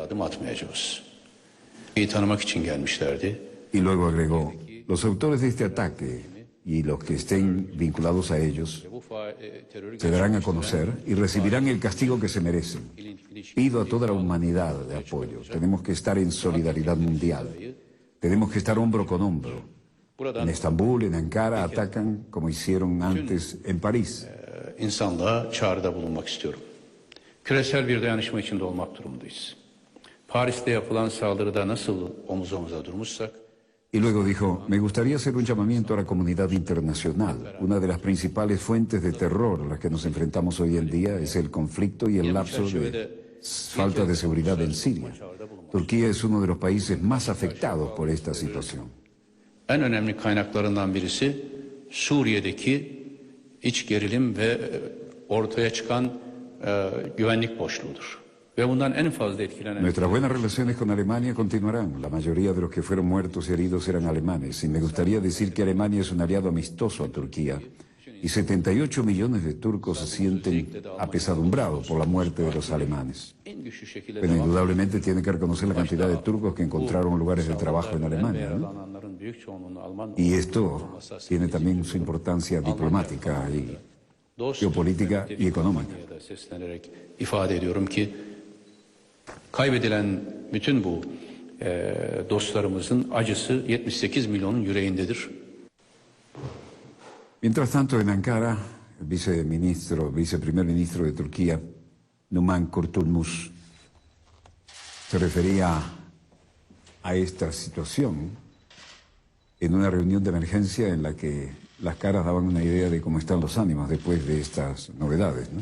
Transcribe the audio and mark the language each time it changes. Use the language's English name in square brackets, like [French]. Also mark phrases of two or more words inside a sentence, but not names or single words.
[Spanish] Y luego agregó, los autores de este ataque y los que estén vinculados a ellos se darán a conocer y recibirán el castigo que se merecen. Pido a toda la humanidad de apoyo. Tenemos que estar en solidaridad mundial. Tenemos que estar hombro con hombro. En Estambul, en Ankara, atacan como hicieron antes en París. [Turkish] İnsanlığa çağrıda bulunmak istiyorum. Küresel bir dayanışma içinde olmak durumundayız. Paris'te yapılan saldırıda nasıl omuz omuza durmuşsak, [Spanish] Y luego dijo, me gustaría hacer un llamamiento a la comunidad internacional. Una de las principales fuentes de terror a las que nos enfrentamos hoy en día es el conflicto y el lapso de falta de seguridad en Siria. Turquía es uno de los países más afectados por esta situación. [Turkish] en önemli kaynaklarından birisi Suriye'deki iç gerilim ve ortaya çıkan güvenlik boşluğudur. [Spanish] Nuestras buenas relaciones con Alemania continuarán. La mayoría de los que fueron muertos y heridos eran alemanes. Y me gustaría decir que Alemania es un aliado amistoso a Turquía. Y 78 millones de turcos se sienten apesadumbrados por la muerte de los alemanes. Pero indudablemente tiene que reconocer la cantidad de turcos que encontraron lugares de trabajo en Alemania, ¿no? Y esto tiene también su importancia diplomática y geopolítica y económica. [Turkish] Kaybedilen bütün bu dostlarımızın acısı 78 milyonun yüreğindedir. [Spanish] Mientras tanto, en Ankara, el viceprimer ministro de Turquía, Numan Kurtulmus, se refería a esta situación en una reunión de emergencia en la que las caras daban una idea de cómo están los ánimos después de estas novedades, ¿no?